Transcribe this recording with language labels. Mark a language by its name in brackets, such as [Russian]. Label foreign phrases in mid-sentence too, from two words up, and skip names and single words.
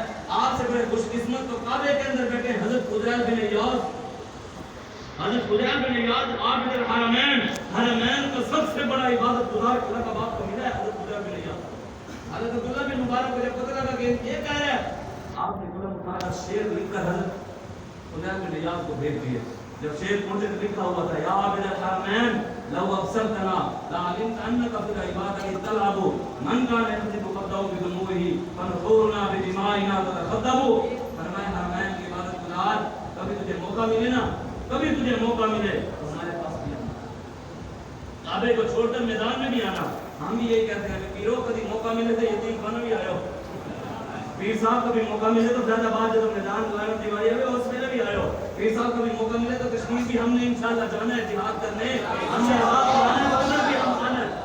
[Urdu] آپ سے بڑے خوش قسمت تو کعبے کے اندر بیٹھے حضرت فضیل بن عیاض، حضرت فضیل بن عیاض عابد حرمین، حرمین کا سب سے بڑا عبادت گزار کا لقب آپ کو ملا ہے حضرت فضیل بن عیاض. حضرت عبداللہ بن مبارک کو جب پتا لگا کہ یہ کہہ رہا ہے، آپ نے قلم اٹھایا، شعر لکھ کر حضرت فضیل بن عیاض کو بھیج دیے. جب شعر پہنچے تو لکھا ہوا تھا [Arabic] يا عابد الحرمين لو أبصرتنا لعلمت أنك في العبادة تلعب من كان يخضب خده بدموعه فنحورنا بدمائنا تتخضب. [Urdu] فرمایا حرمین کی عبادت گزار، کبھی تجھے موقع ملے نا، کبھی تجھے موقع ملے تو ہمارے پاس بھی آنا، کعبے کو چھوڑ کر میدان میں بھی آنا. ہم بھی یہی کہتے ہیں پیرو کبھی موقع ملے تو یتیم خانہ بھی آیو، پیر صاحب کبھی موقع ملے تو فیض آباد جو میدان غائب دیوالی ہے اس میلے بھی آیو، پیر صاحب کبھی موقع ملے تو کشمیر بھی ہم نے انشاءاللہ جانا ہے جہاد کرنے، ہم نے آواز کرانا ہے، ادھر بھی ہم جانا ہے.